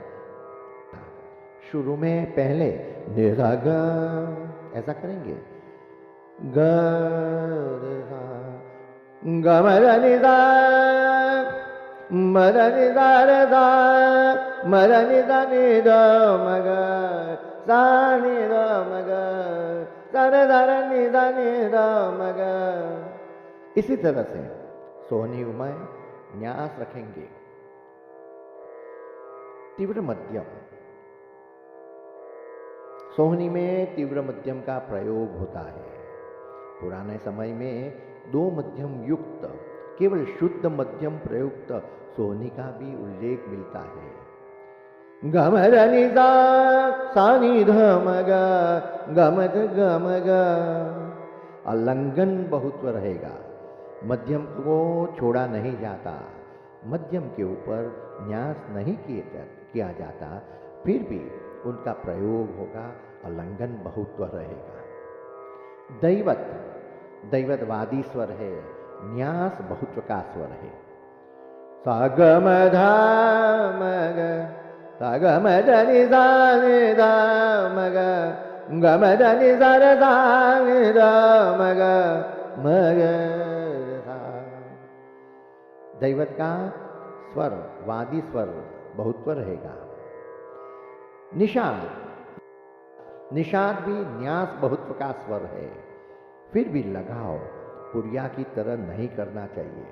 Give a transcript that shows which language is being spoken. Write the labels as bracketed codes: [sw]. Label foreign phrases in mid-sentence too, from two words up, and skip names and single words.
[hi] शुरू में पहले नि ध ग ऐसा करेंगे, ग र सा ग म ध नि सा म ध नि सा र सा म ध नि सा नि ध म ग सा नि ध म ग सा र ध र नि ध नि ध म ग। इसी तरह से सोहनी में न्यास रखेंगे। तीव्र मध्यम। सोहनी में तीव्र मध्यम का प्रयोग होता है। पुराने समय में दो मध्यम युक्त केवल शुद्ध मध्यम प्रयुक्त सोहनी का भी उल्लेख मिलता है। ग म ध नि सा सा नि ध म ग ग म ध ग म ग। अल्लंघन बहुत्व रहेगा। मध्यम को छोड़ा नहीं जाता। मध्यम के ऊपर न्यास नहीं किया जाता, फिर भी उनका प्रयोग होगा, अल्लंघन बहुत्व रहेगा। दैवत दैवतवादी स्वर है, न्यास बहुत्व का स्वर है। सा ग म ध म ग सा ग म ध नि सा नि ध म ग ग म ध नि सा र सा नि ध म ग म ग र सा। दैवत का स्वर वादी स्वर बहुत्व रहेगा। निषाद निषाद भी न्यास बहुत्व का स्वर है, फिर भी लगाव पुरिया की तरह नहीं करना चाहिए।